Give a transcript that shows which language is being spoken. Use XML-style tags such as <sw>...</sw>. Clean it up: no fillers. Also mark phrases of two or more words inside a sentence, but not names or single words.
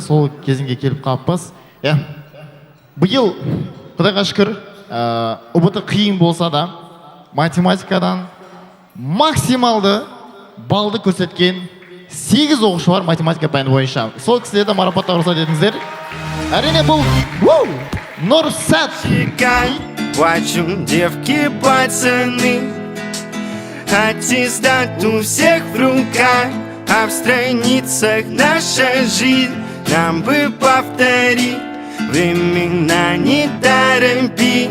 <kk>Сол кезіңге келіп қалыппыз. Биыл, Құдайға шүкір, ұбыты қиын болса да, математикадан максималды балды көрсеткен 8 оқушы бар математика пәні бойынша. Сол кісілерді марапаттауға рұқсат етіңіздер. Әрине бұл Нурсат.</kk> <ru>Плачут девки, пацаны, аттестат у всех в руках, а в страницах наша жизнь. Нам бы повторить времена, не торопи.</ru>